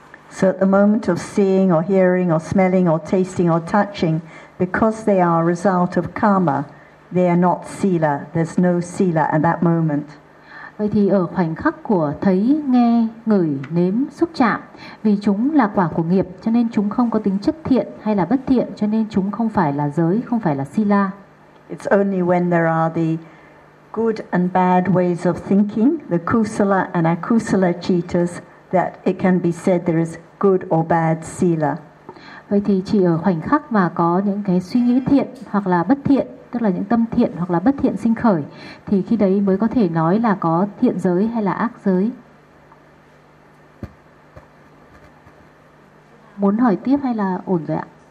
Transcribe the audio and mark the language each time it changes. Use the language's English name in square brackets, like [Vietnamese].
[English] So at the moment of seeing or hearing or smelling or tasting or touching, because they are a result of karma, they are not sila. There's no sila at that moment. [Vietnamese] Vậy thì ở khoảnh khắc của thấy, nghe, ngửi, nếm, xúc chạm, vì chúng là quả của nghiệp cho nên chúng không có tính chất thiện hay là bất thiện, cho nên chúng không phải là giới, không phải là sila. [English] It's only when there are the good and bad ways of thinking, the kusala and akusala cittas, that it can be said there is good or bad sila. [Vietnamese] Vậy thì chỉ ở khoảnh khắc mà có những cái suy nghĩ thiện hoặc là bất thiện, tức là những tâm thiện hoặc là bất thiện sinh khởi, thì khi đấy mới có thể nói là có thiện giới hay là ác giới. Muốn hỏi tiếp hay là ổn rồi ạ?